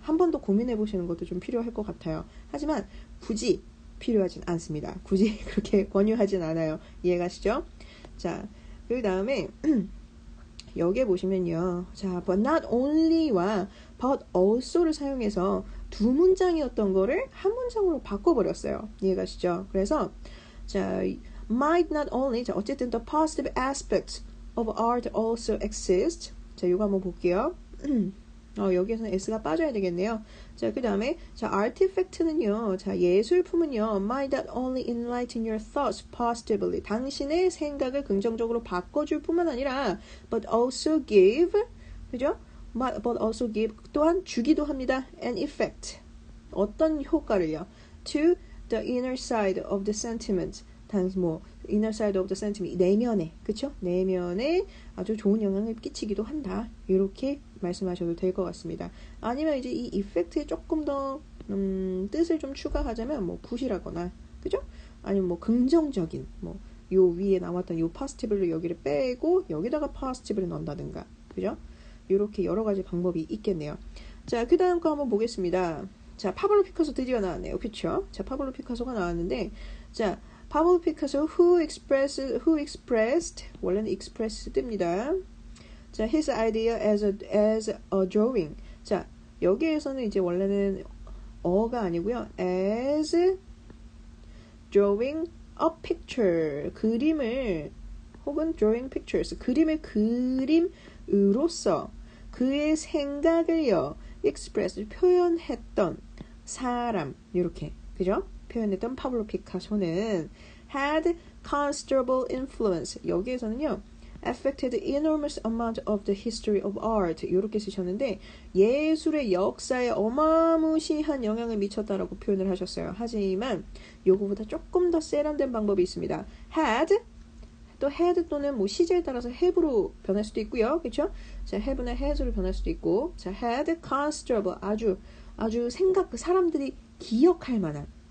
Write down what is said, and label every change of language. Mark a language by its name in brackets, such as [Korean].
[Korean] 한 번 더 고민해 보시는 것도 좀 필요할 것 같아요. 하지만 굳이 필요하진 않습니다. 굳이 그렇게 권유하진 않아요. 이해가시죠? 자, 그 다음에 여기에 보시면요. 자, [English] but not only [Korean] 와 [English] but also [Korean] 를 사용해서 두 문장이었던 거를 한 문장으로 바꿔버렸어요. 이해가시죠? 그래서 자, [English] might not only, [Korean] 자, 어쨌든 [English] the positive aspects of art also exist. [Korean] 자, 이거 한번 볼게요. 여기에서는 S가 빠져야 되겠네요. 자, 그 다음에 자, artifact는요. 자, 예술품은요. [English] might not only enlighten your thoughts positively. [Korean] 당신의 생각을 긍정적으로 바꿔줄 뿐만 아니라 [English] but also give, [Korean] 그죠? [English] but also give, [Korean] 또한 주기도 합니다. [English] an effect. [Korean] 어떤 효과를요? [English] to the inner side of the sentiment. inner side of the sentiment, [Korean] 내면에, 그쵸? 내면에 아주 좋은 영향을 끼치기도 한다. 이렇게 말씀하셔도 될 것 같습니다. 아니면 이제 이 이펙트에 조금 더 뜻을 좀 추가하자면 뭐 굿이라거나, 그죠? 아니면 뭐 긍정적인, 뭐 요 위에 나왔던 요 positive를 여기를 빼고 여기다가 positive를 넣는다든가, 그죠? 이렇게 여러 가지 방법이 있겠네요. 자, 그 다음 거 한번 보겠습니다. 자, 파블로 피카소 드디어 나왔네요. 그쵸? 자, 파블로 피카소가 나왔는데, 자, 파블로 피카소 [English] who expressed [Korean] 원래는 express 뜹니다. [English] 자, his idea as a drawing. [Korean] 자, 여기에서는 이제 원래는 어가 아니고요. [English] as drawing a picture. [Korean] 그림을 혹은 [English] drawing pictures. [Korean] 그림을 그림으로써 그의 생각을요. express 표현했던 사람. 이렇게. 그죠? 표현했던 파블로 피카소는 [English] had considerable influence. [Korean] 여기에서는요. [English] affected enormous amount of the history of art. [Korean] 이렇게 쓰셨는데 예술의 역사에 어마무시한 영향을 미쳤다라고 표현을 하셨어요. 하지만 요거보다 조금 더 세련된 방법이 있습니다. had 또 had 또는 뭐 시제에 따라서 have로 변할 수도 있고요. 그렇죠? 자, have나 has로 변할 수도 있고, 자, [English] had considerable [Korean] 아주 사람들이 기억할 만한.